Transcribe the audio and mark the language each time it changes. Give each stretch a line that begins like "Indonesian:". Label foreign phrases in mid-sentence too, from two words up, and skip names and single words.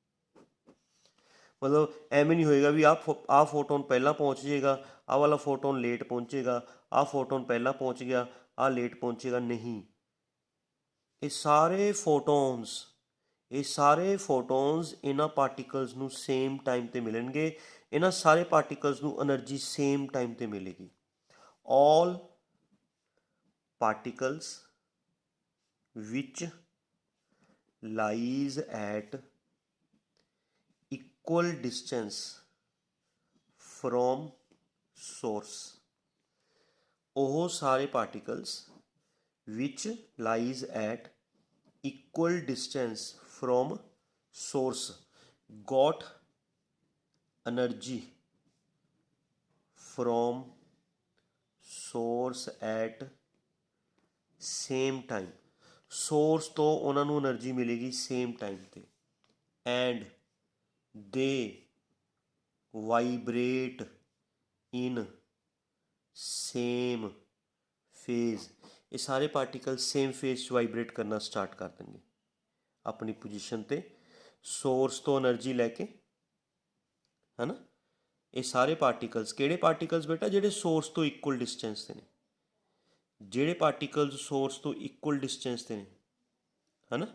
Punjabi: ਮਤਲਬ ਐਵੇਂ ਨਹੀਂ ਹੋਏਗਾ ਵੀ ਆਹ ਫੋਟੋਨ ਪਹਿਲਾਂ ਪਹੁੰਚ ਜਾਏਗਾ, ਆਹ ਵਾਲਾ ਫੋਟੋਨ ਲੇਟ ਪਹੁੰਚੇਗਾ, ਆਹ ਫੋਟੋਨ ਪਹਿਲਾਂ ਪਹੁੰਚ ਗਿਆ, ਆਹ ਲੇਟ ਪਹੁੰਚੇਗਾ, ਨਹੀਂ। ਇਹ ਸਾਰੇ ਫੋਟੋਨਸ ਇਹਨਾਂ ਪਾਰਟੀਕਲਸ ਨੂੰ
English: same time
Punjabi: 'ਤੇ ਮਿਲਣਗੇ। ਇਹਨਾਂ ਸਾਰੇ ਪਾਰਟੀਕਲਸ ਨੂੰ ਐਨਰਜੀ
English: same time
Punjabi: 'ਤੇ ਮਿਲੇਗੀ।
English: all particles which lies at equal distance from source,
Punjabi: ਉਹ ਸਾਰੇ
English: particles which lies at equal distance from source got energy from source at same time, source
Punjabi: ਤੋਂ ਉਹਨਾਂ ਨੂੰ એનર્ਜੀ ਮਿਲੇਗੀ
English: same time 'ਤੇ, and they vibrate in same phase।
Punjabi: ਇਹ ਸਾਰੇ ਪਾਰਟੀਕਲ
English: same phase
Punjabi: 'ਚ ਵਾਈਬਰੇਟ ਕਰਨਾ ਸਟਾਰਟ ਕਰ ਦੇਣਗੇ ਆਪਣੀ ਪੋਜੀਸ਼ਨ 'ਤੇ, ਸੋਰਸ ਤੋਂ એનર્ਜੀ ਲੈ ਕੇ, ਹੈ ਨਾ। ਇਹ ਸਾਰੇ ਪਾਰਟੀਕਲਸ, ਕਿਹੜੇ ਪਾਰਟੀਕਲਸ ਬੇਟਾ, ਜਿਹੜੇ ਸੋਰਸ ਤੋਂ
English: equal distance
Punjabi: 'ਤੇ ਨੇ, ਜਿਹੜੇ ਪਾਰਟੀਕਲਸ ਸੋਰਸ ਤੋਂ
English: equal distance
Punjabi: 'ਤੇ ਨੇ, ਹੈ ਨਾ।